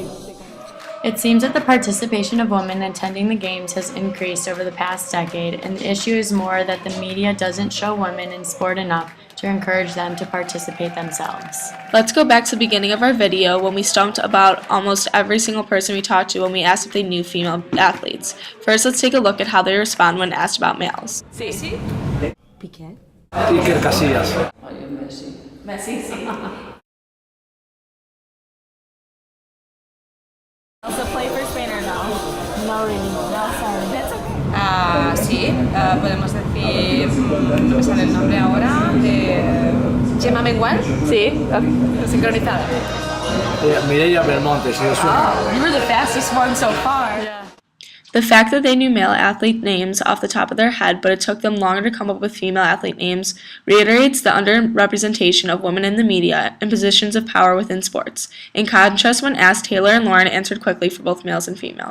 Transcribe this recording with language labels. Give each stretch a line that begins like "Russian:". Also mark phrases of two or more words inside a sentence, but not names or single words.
English: It seems that the participation of women attending the games has increased over the past decade, and the issue is more that the media doesn't show women in sport enough to encourage them to participate themselves. Let's go back to the beginning of our video when we stumped about almost every single person we talked to when we asked if they knew female athletes. First, let's take a look at how they respond when asked about males.
Spanish: Sí. Piquet. Iker Casillas. Oye, Messi. Messi, sí.
English: Also play for Spain or no? No, really. No, sorry. That's okay.
Spanish: Sí, podemos decir, no me sale el nombre ahora, Gemma Mengual. Sí. Sincronizada. Mireia Belmonte, si os suena.
English: Oh, you were the fastest one so far. Yeah. The fact that they knew male athlete names off the top of their head, but it took them longer to come up with female athlete names, reiterates the underrepresentation of women in the media and positions of power within sports. In contrast, when asked, Taylor and Lauren answered quickly for both males and females.